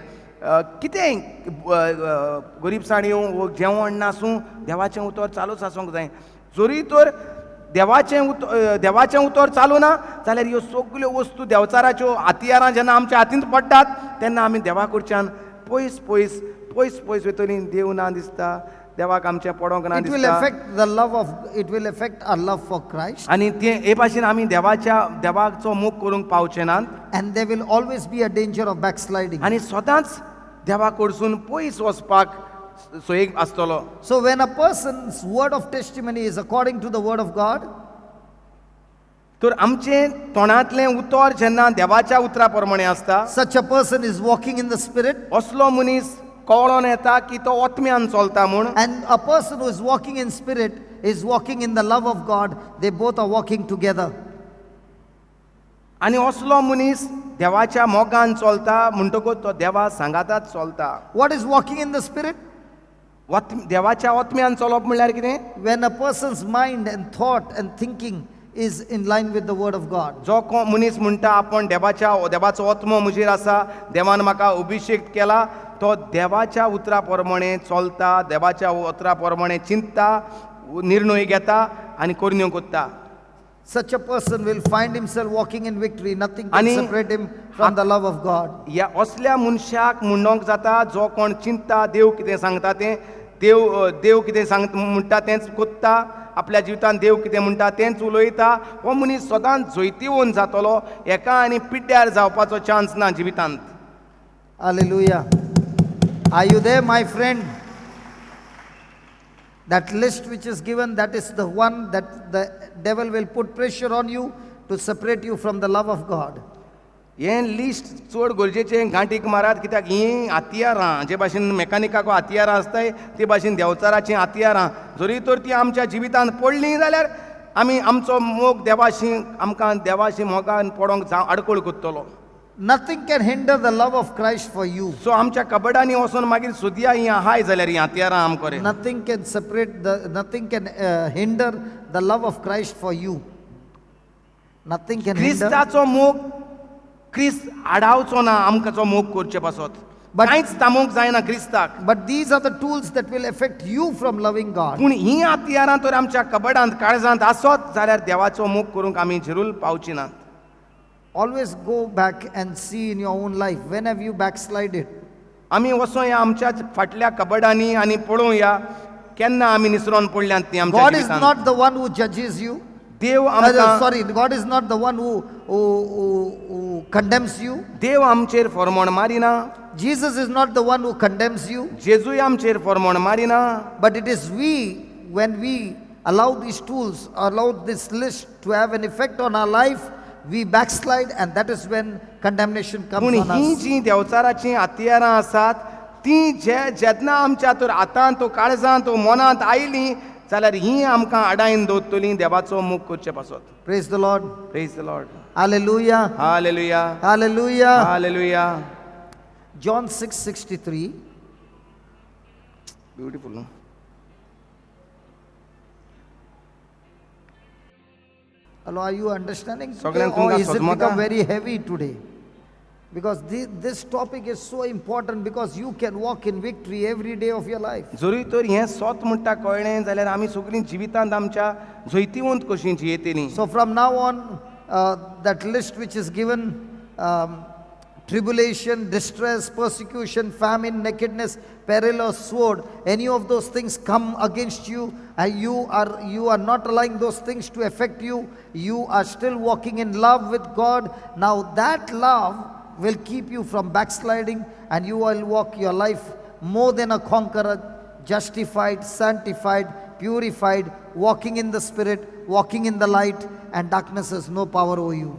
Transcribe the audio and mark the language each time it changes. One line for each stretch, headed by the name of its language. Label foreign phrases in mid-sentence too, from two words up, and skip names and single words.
Konkani: कितें गरीबसाणयो जेवण नासूं देवाचें उतर चालूच आसूंक जाय. जोरी तर देवाचें उतर चालू ना जाल्यार ह्यो सगल्यो वस्तू देवचाराच्यो हातियारां जेन्ना आमच्या हातींत पडटात, तेन्ना आमी देवा कडच्यान पयस वयतलीं. देव ना दिसता, देवाक आमचें पडोंक ना
English: It will
Konkani: दिसता
English: affect the love of, it will affect our love for Christ.
Konkani: आनी ते हे भाशेन आमी देवाचो मोग करूंक पावचे नात
English: And there will always be a danger of backsliding.
Konkani: आनी सदांच देवा कडसून पयस वचपाक सोयीक आसतलो
English: So when a person's word of testimony is according to the word of God,
Konkani: तर आमचे तोंडांतलें उतर जेन्ना देवाच्या उतरा प्रमाणे आसता
English: such a person is walking in the Spirit.
Konkani: असलो मनीस कळोन येता की तो आत्म्यान चलता म्हूण
English: And a person who is walking in Spirit is walking in the love of God. They both are walking together.
Konkani: आनी असलो मनीस देवाच्या मोगान चलता म्हणटकूच तो देवा सांगाताच चलता
English: What is walking in the Spirit?
Konkani: देवाच्या आत्म्यान चलप म्हणल्यार कितें
English: When a person's mind and thought and thinking is in line with the word of God.
Konkani: जो मनीस म्हणटा आपण देवाचो आत्मो म्हजेर आसा देवान म्हाका अभिषेक केला तो देवाच्या उतरा प्रमाणे चलता देवाच्या उतरा प्रमाणे चिंतता निर्णय घेता आनी करण्यो कोत्ता
English: Such a person will find himself walking in victory. Nothing can
Konkani: Ani-
English: separate him from the love of God.
Konkani: ह्या असल्या मनशाक म्हणोंक जाता जो कोण चिंतता देव कितें सांगता तें देव कितें म्हणटा तेंच कोत्ता आपल्या जिवितांत देव कितें म्हणटा तेंच उलयता हो मनीस सदांच जैतिवंत जातलो एका आनी पिड्ड्यार जावपाचो चान्स ना जिवितांत
English: Hallelujah. Are you there, my friend? That list which is given, that is the one that the devil will put pressure on you to separate you from the love of God.
Konkani: हें लिस्ट चड गरजेचें गांठीक मारात कित्याक हीं हातियारां जे भाशेन मेकानिकाको हातियारां आसताय ते भाशेन देंवचाराचीं हातियारां जरी तर तीं आमच्या जिवितांत पडलीं जाल्यार आमी आमचो मोग देवाशी आमकां देवाशी मोगान पडोंक आडकोळ कोत्तलो
English: Nothing can hinder the love of Christ for you.
Konkani: सो आमच्या कबडांनी वचून मागीर सोदया ही आहाय जाल्यार हीं हातियारां आमकोरे
English: Nothing can separate nothing can hinder the love of Christ for you. Nothing can hinder.
Konkani: क्रिस्ताचो मोग क्रिस्त आडावचो ना आमकां मोग करचे पासत
English: But-
Konkani: कांयच तामोवंक जायना क्रिस्ताक
English: But these are the tools that will affect you from loving God.
Konkani: पूण हीं हातियारां तर आमच्या कबडांत काळजांत आसत जाल्यार देवाचो मोग करूंक आमी जरूर पावची नात
English: Always go back and see in your own life. When have you backslided?
Konkani: आमी वचोया आमच्या फाटल्या कबडांनी आनी पळोवया केन्ना आमी निसरोन पडल्यांत ती आमच्या
English: God is
Konkani: जिवितांत.
English: not the one who judges you.
Konkani: देव आमकां
English: Sorry, God is not the one who condemns you.
Konkani: देव आमचेर फॉर्मोण मारिना
English: Jesus is not the one who condemns you.
Konkani: जेजूय आमचेर फॉर्मोण मारिना
English: But it is we, when we allow these tools, allow this list to have an effect on our life, we backslide, and that is when condemnation
Konkani: पूण
English: comes on
Konkani: हीं
English: us.
Konkani: जीं देवचाराचीं हातियारां आसात तीं जेन्ना आमच्या तर हातांत तो काळजांत तो मनांत आयलीं जाल्यार हीं आमकां आडायन दवरतलीं देवाचो मोग करचे पासत
English: Praise the Lord. Praise the Lord Hallelujah. हालेलुया Hallelujah. हालेलुया John 6:63.
Konkani: ब्युटिफुल न्हू
English: Hello, are you understanding?
Konkani: Soglan
English: Or
Konkani: तुमकां
English: is it
Konkani: समजता?
English: become very heavy today? Because this topic is so important because you can walk in victory every day of your life.
Konkani: जरी तर हें सोत म्हणटा कळ्ळें जाल्यार आमी सगळीं जिवितांत आमच्या जैतिवंत कशीं जियेतलीं
English: So from now on, that list which is given, tribulation, distress, persecution, famine, nakedness, peril or sword, any of those things come against you, and you are not allowing those things to affect you. You are still walking in love with God. Now that love will keep you from backsliding, and you will walk your life more than a conqueror, justified, sanctified, purified, walking in the Spirit, walking in the light, and darkness has no power over you.